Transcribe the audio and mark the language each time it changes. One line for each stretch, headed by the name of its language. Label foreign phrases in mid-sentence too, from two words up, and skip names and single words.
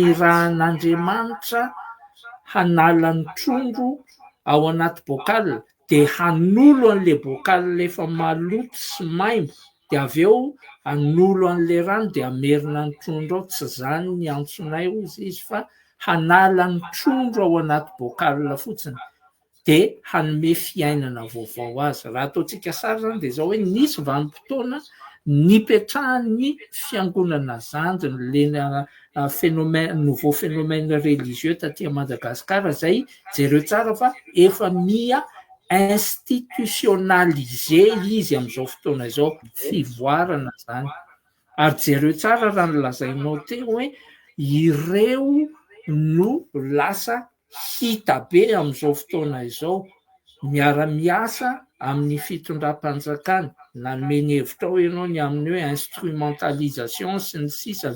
Malagasy: nirahan'Andriamanitra hanala ny trondro ao anaty bocal de hanolo an'le bocal efa maloto sy maimbo, de avy eo hanolo an'le rano de amerina ny trondro ao, tsy zany ny antsonay ozy izy fa hanala ny trondro ao anaty bocal fotsiny de hanome fiainana vaovao azy. Raha ataontsika sary zany de zao hoe nisy vanim-potoana nipetrahan'ny fiangonana zandry
French: le nouveau phénomène religieux
Malagasy: taty Madagasikara zay jereo tsara fa efa institutionnalisé izy am'izao fotoana izao, fivoarana zany. Ary jereo tsara raha nolazainao teo hoe ireo no lasa hita be am'izao fotoana izao, miara-miasa amin'ny fitondram-panjakana, nanome hevitra ao ianao ny amin'ny hoe instrumentalisation sy ny sisa